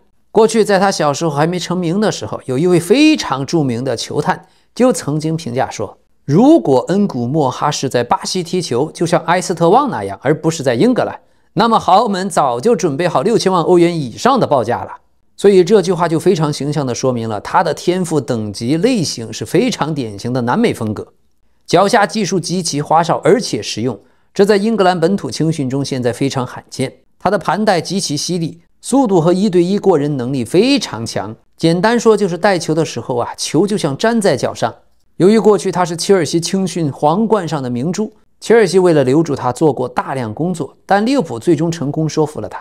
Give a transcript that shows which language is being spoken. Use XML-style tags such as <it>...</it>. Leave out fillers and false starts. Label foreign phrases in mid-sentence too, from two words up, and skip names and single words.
<zh>過去在他小時候還沒成名的時候，有一位非常著名的球探就曾經評價說，如果恩古莫哈是在巴西踢球，就像埃斯特旺那樣，而不是在英格蘭，那麼豪门早就準備好6000萬歐元以上的報價了。所以這句話就非常形象地說明了他的天賦等級類型是非常典型的南美風格，腳下技術極其花哨而且實用，這在英格蘭本土青訓中現在非常罕見。他的盤帶極其犀利，速度和1對1過人能力非常強。簡單說就是帶球的時候球就像粘在腳上。由於過去他是切爾西青訓皇冠上的明珠，切爾西為了留住他做過大量工作，但利物浦最終成功說服了他。</zh>